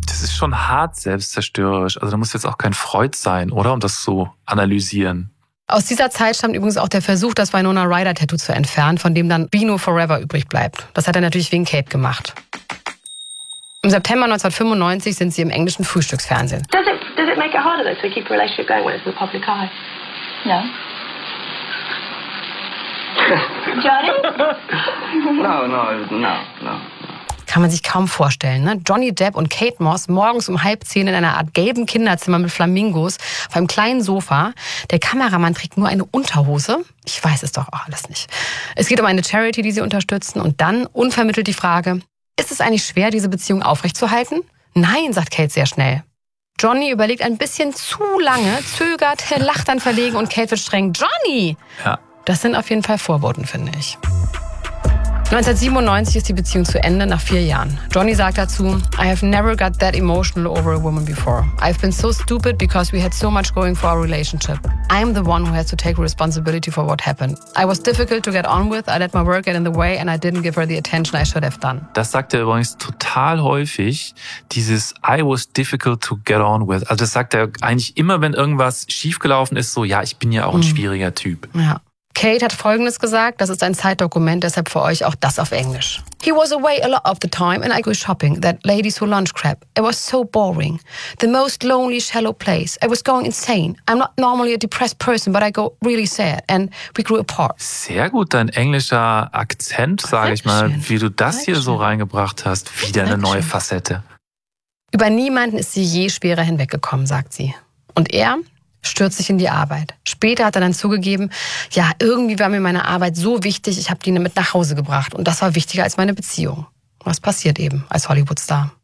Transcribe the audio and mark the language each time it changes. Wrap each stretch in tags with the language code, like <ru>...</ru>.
<de>Das ist schon hart selbstzerstörerisch. Also da muss jetzt auch kein Freud sein, oder? Um das zu analysieren. Aus dieser Zeit stammt übrigens auch der Versuch, das Winona Ryder-Tattoo zu entfernen, von dem dann Bino Forever übrig bleibt. Das hat er natürlich wegen Kate gemacht. Im September 1995 sind sie im englischen Frühstücksfernsehen.</de> <en>Does it make it harder though, to keep a relationship going when it's in the public eye? No. Johnny? No.</en> <de>Kann man sich kaum vorstellen, ne? Johnny Depp und Kate Moss morgens um 9:30 in einer Art gelben Kinderzimmer mit Flamingos auf einem kleinen Sofa. Der Kameramann trägt nur eine Unterhose. Ich weiß es doch auch alles nicht. Es geht um eine Charity, die sie unterstützen, und dann unvermittelt die Frage: Ist es eigentlich schwer, diese Beziehung aufrechtzuhalten? Nein, sagt Kate sehr schnell. Johnny überlegt ein bisschen zu lange, zögert, lacht dann verlegen und Kate wird streng. Johnny! Ja. Das sind auf jeden Fall Vorboten, finde ich. 1997 ist die Beziehung zu Ende, nach 4 Jahren. Johnny sagt dazu,</de> <en>I have never got that emotional over a woman before. I've been so stupid because we had so much going for our relationship. I'm the one who has to take responsibility for what happened. I was difficult to get on with, I let my work get in the way and I didn't give her the attention I should have done.</en> <de>Das sagt er übrigens total häufig, dieses</de> <en>I was difficult to get on with.</en> <de>Also das sagt er eigentlich immer, wenn irgendwas schiefgelaufen ist, so ja, ich bin ja auch ein schwieriger Typ. Ja. Kate hat Folgendes gesagt, das ist ein Zeitdokument, deshalb für euch auch das auf Englisch.</de> <en>He was away a lot of the time and I go shopping, that ladies who lunch crap. It was so boring. The most lonely, shallow place. I was going insane. I'm not normally a depressed person, but I go really sad and we grew apart.</en> <de>Sehr gut, dein englischer Akzent, sage ich mal, wie du das hier so reingebracht hast. Wieder eine neue Facette. Über niemanden ist sie je schwerer hinweggekommen, sagt sie. Und er stürzt sich in die Arbeit. Später hat er dann zugegeben, ja, irgendwie war mir meine Arbeit so wichtig, ich habe die mit nach Hause gebracht. Und das war wichtiger als meine Beziehung. Was passiert eben als Hollywoodstar?</de>